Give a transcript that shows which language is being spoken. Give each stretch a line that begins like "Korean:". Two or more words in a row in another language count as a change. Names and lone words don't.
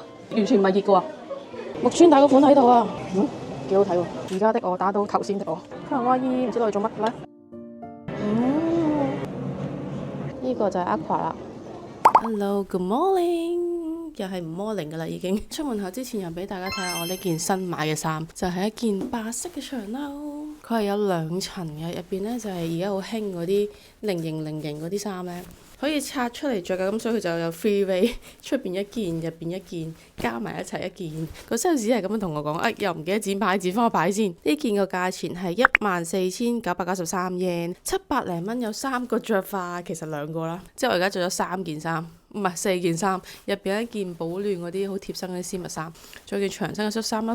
Cantonese: 完全唔係熱嘅喎。木村打嗰款喺度啊，幾好睇喎！而家的我打到頭先的我，卡哇伊唔知攞嚟做乜咧？呢個就係 Aqua 啦。
English: Hello，good morning，
Cantonese: 又係唔 morning 噶啦已經。出門口之前又俾大家睇下我呢件新買嘅衫，就係一件白色嘅長褸。佢係有2層嘅，入邊呢就係而家好興嗰啲菱形嗰啲衫呢，可以拆出嚟着㗎，咁所以佢就有
English: three way，
Cantonese: 出邊一件，入邊一件，加埋一齊一件。個 sales 係咁樣同我講，又唔記得剪牌，剪翻個牌先。呢件個價錢係14,993 yen， 700零蚊有3個着法，其實2個啦。即係我而家着咗3件衫。唔係4件衫，入邊一件保暖嗰啲好貼身嗰啲絲襪衫，再件長身嘅恤衫啦。